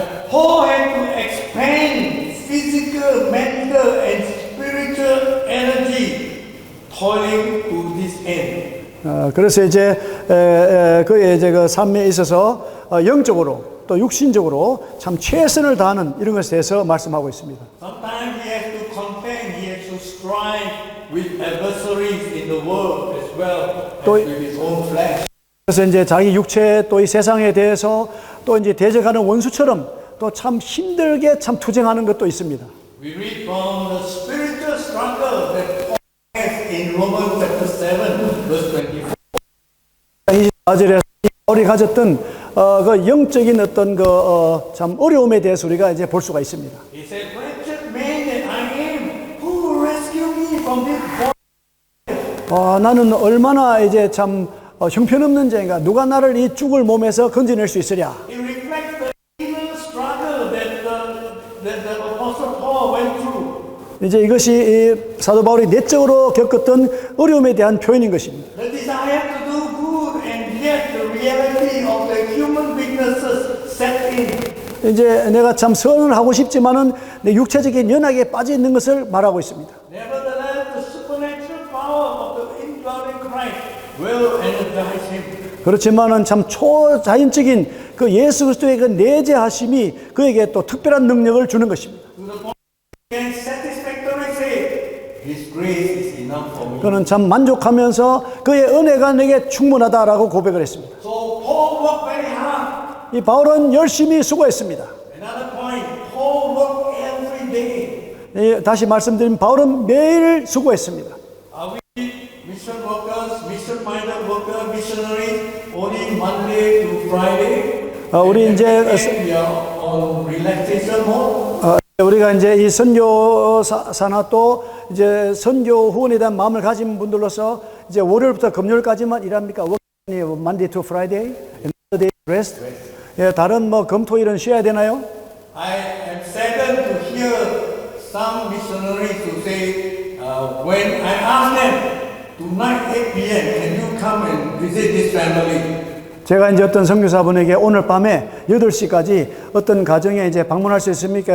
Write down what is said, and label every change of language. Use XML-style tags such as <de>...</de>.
<en>Paul had to expend physical, mental, and spiritual energy toiling to this end.</en> <ko>그래서 이제 그의 이제 그 삶에 있어서 영적으로 또 육신적으로 참 최선을 다하는 이런 것에 대해서 말씀하고 있습니다.</ko> <en>Sometimes he has to contend, he has to strive with adversaries in the world as well as with his own flesh.</en> <ko>그래서 이제 자기 육체 또 이 세상에 대해서 또 이제 대적하는 원수처럼 또 참 힘들게 참 투쟁하는 것도 있습니다.</ko> <en>We read from the spiritual struggle that Paul has in Romans chapter 7 verse 24.</en> <ko>24절에 바울이 가졌던 그 영적인 어떤 그 참 어려움에 대해서 우리가 이제 볼 수가 있습니다.</ko> <en>He said, "Wretched man that I am, who will rescue me from this body?"</en> <ko>나는 얼마나 이제 참 형편없는 자인가 누가 나를 이 죽을 몸에서 건져낼 수 있으랴.</ko> <en>It reflects the inner struggle that the apostle Paul went through.</en> <ko>이제 이것이 이 사도 바울이 내적으로 겪었던 어려움에 대한 표현인 것입니다.</ko> <en>The desire to do good and yet the reality of the human weaknesses set in.</en> <ko>이제 내가 참 선을 하고 싶지만은 내 육체적인 연약에 빠져 있는 것을 말하고 있습니다.</ko> <en>Nevertheless, the supernatural power of the indwelling Christ will energize him.</en> <ko>그렇지만은 참 초자연적인 그 예수 그리스도의 그 내재하심이 그에게 또 특별한 능력을 주는 것입니다.</ko> <en>To the point he can satisfactorily say, His grace is enough for me.</en> <ko>그는 참 만족하면서 그의 은혜가 내게 충분하다라고 고백을 했습니다.</ko> <en>So Paul worked very hard.</en> <ko>이 바울은 열심히 수고했습니다.</ko> <en>Another point, Paul worked every day.</en> <ko>다시 말씀드리면 바울은 매일 수고했습니다.</ko> <en>Are we mission workers, mission-minded workers, missionaries only Monday to Friday?</en> <ko>우리 이제</ko> <en>And we are on relaxation mode.</en> <ko>우리가 이제 이 선교사나 또 이제 선교 후원에 대한 마음을 가진 분들로서 이제 월요일부터 금요일까지만 일합니까?</ko> <en>Monday to Friday, another day rest.</en> <ko>예, 다른 뭐 금토일은 쉬어야 되나요?</ko> <en>I am saddened to hear some missionaries who say, when I ask them, tonight 8 p.m., can you come and visit this family?</en> <ko>제가 이제 어떤 선교사분에게 오늘 밤에 8시까지 어떤 가정에 이제 방문할 수 있습니까?</ko>